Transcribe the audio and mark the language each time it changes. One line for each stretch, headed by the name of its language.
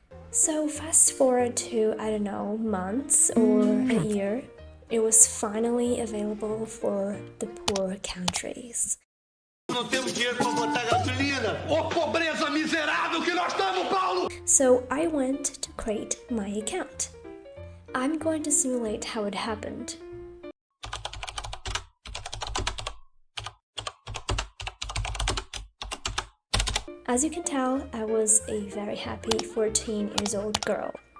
English: So fast forward to, I don't know, months or a year, it was finally available for the poor countries.
Portuguese: Não temos dinheiro para botar gasolina. Ô pobreza miserável que nós estamos, Paulo!
English: So I went to create my account. I'm going to simulate how it happened. As you can tell, I was a very happy 14 years old girl.